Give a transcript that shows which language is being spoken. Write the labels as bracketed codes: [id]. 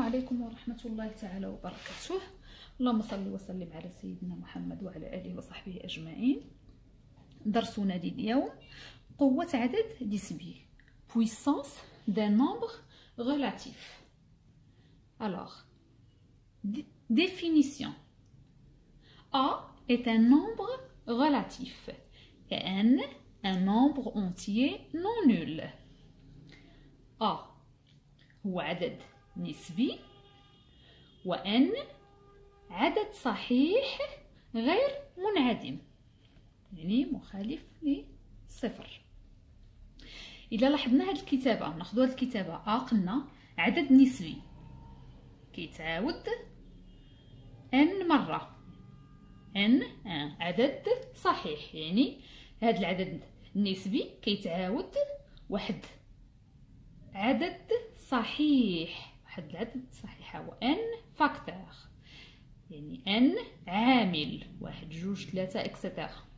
[ar] ورحمة الله تعالى وبركاته. اللهم صل وسلم على سيدنا محمد وعلى آله وصحبه أجمعين. درسنا اليوم قوة عدد نسبي، [fr] puissance d'un nombre relatif. Alors, définition. A est un nombre relatif et N un nombre entier non nul. [ar] A هو عدد نسبي و N عدد صحيح غير منعدم، يعني مخالف لصفر. إذا لاحظنا هاد الكتابة، ناخدو هاد الكتابة A قلنا عدد نسبي كيتعاود N مرة، N عدد صحيح، يعني هاد العدد النسبي كيتعاود واحد عدد صحيح، واحد العدد صحيح هو N فاكتور، يعني N عامل، واحد جوج ثلاثة اكسترا.